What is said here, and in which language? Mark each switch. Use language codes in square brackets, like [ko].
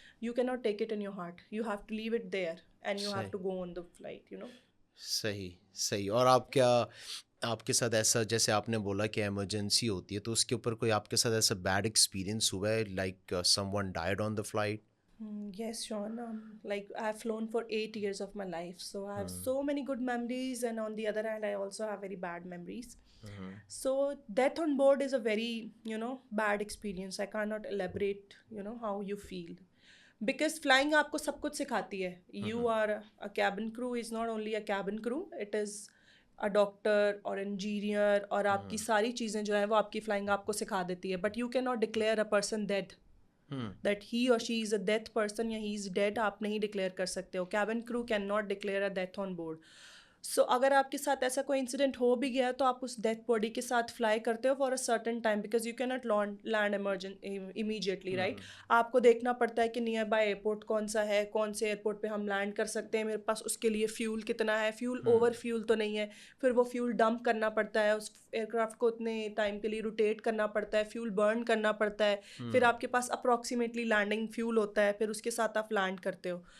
[en] You can not take it in your heart, you have to leave it there and you have to go on the flight, you know. [ur] صحیح. اور آپ کے ساتھ ایسا, جیسے آپ نے بولا کہ ایمرجنسی ہوتی ہے, تو اس کے اوپر کوئی آپ کے ساتھ ایسا بیڈ ایکسپیرینس ہوا ہے, [en] Like someone died on the flight? Yes, Sean. Like I've flown for 8 years of my life, so I have so many good memories, and on the other hand, I also have very bad memories. So death on board is a very, bad experience. I cannot elaborate, how you feel. Because flying [ur] آپ کو سب کچھ سکھاتی ہے. [en] You are a cabin crew is not only a cabin crew, it is a doctor or engineer, [ur] اور آپ کی ساری چیزیں جو ہیں وہ آپ کی فلائنگ آپ کو سکھا دیتی ہے. [en] But you cannot declare a person dead. That he or she is a death person یا he is dead, [ur] آپ نہیں ڈکلیئر کر سکتے ہو. [en] Cabin crew cannot declare a death on board. [ur] سو اگر آپ کے ساتھ ایسا کوئی انسیڈنٹ ہو بھی گیا تو آپ اس ڈیتھ باڈی کے ساتھ فلائی کرتے ہو [en] For a certain time, because you can not land immediately, right. [ur] آپ کو دیکھنا پڑتا ہے کہ نیئر بائی ایئرپورٹ کون سا ہے, کون سے ایئرپورٹ پہ ہم لینڈ کر سکتے ہیں, میرے پاس اس کے لیے فیول کتنا ہے, فیول اوور فیول تو نہیں ہے, پھر وہ فیول ڈمپ کرنا پڑتا ہے, اس ایئر کرافٹ کو اتنے ٹائم کے لیے روٹیٹ کرنا پڑتا ہے, فیول برن کرنا پڑتا ہے, پھر آپ کے پاس اپروکسیمیٹلی لینڈنگ فیول ہوتا ہے, پھر اس کے ساتھ آپ لینڈ کرتے ہو.